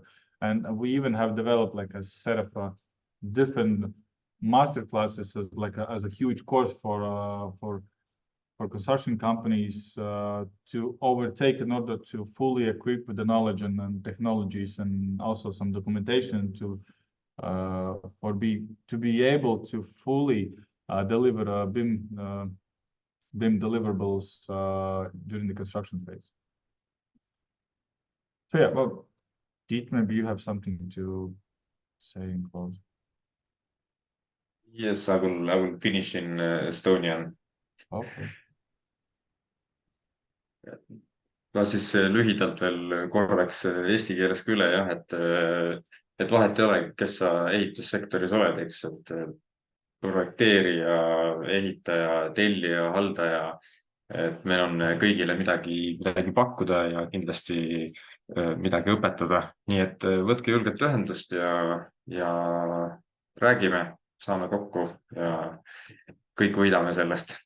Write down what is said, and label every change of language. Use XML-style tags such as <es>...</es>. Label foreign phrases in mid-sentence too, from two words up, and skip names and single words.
<en>And we even have developed like a set of different master classes as a huge course for construction companies to overtake, in order to fully equip with the knowledge and technologies, and also some documentation to be able to fully deliver BIM deliverables during the construction phase. So yeah, well, Tiit, maybe you have something to say in close. Yes, I will finish in Estonian. Okay.</en> <et>No siis lühidalt veel korraks eesti keeles ka üle, jah, et vahet ei ole, kes sa ehitussektoris oled, eks, et projekteerija, ehitaja, tellija, haldaja, et meil on kõigile midagi pakkuda, ja kindlasti midagi õpetada, nii et võtke julgelt ühendust ja räägime, saame kokku ja kõik võidame sellest.</et>